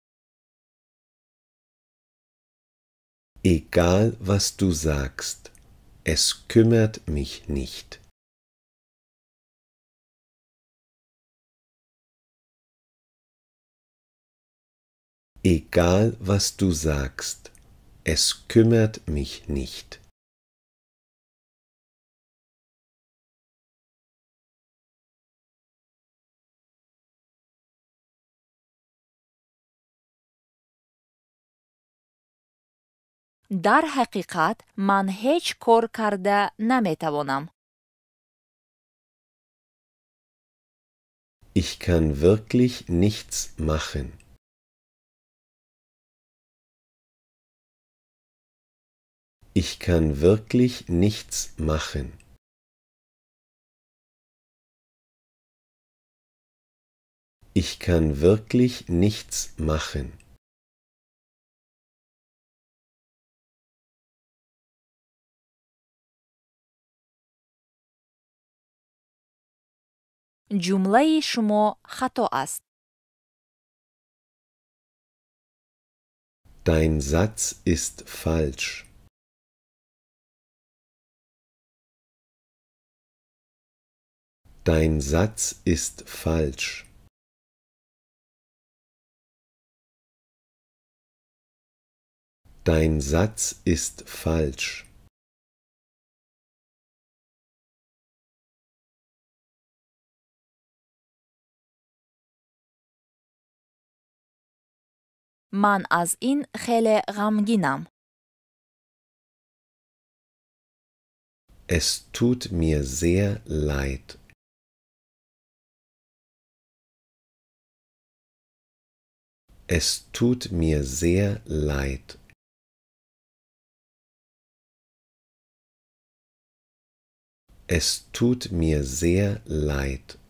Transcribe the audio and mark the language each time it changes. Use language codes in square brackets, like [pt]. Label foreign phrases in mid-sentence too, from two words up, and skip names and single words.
[de] Egal, was du sagst, Es kümmert mich nicht. Egal, was du sagst, es kümmert mich nicht. [tg] дар ҳақиқат ман ҳеҷ кор карда наметавонам. [de] Ich kann wirklich nichts machen. Ich kann wirklich nichts machen. Ich kann wirklich nichts machen. [tg] ҷумлаи шумо хато аст. [de] Dein Satz ist falsch. Dein Satz ist falsch. Dein Satz ist falsch. [tg] ман аз ин хеле ғамгинам. [de] Es tut mir sehr leid. Es tut mir sehr leid. Es tut mir sehr leid.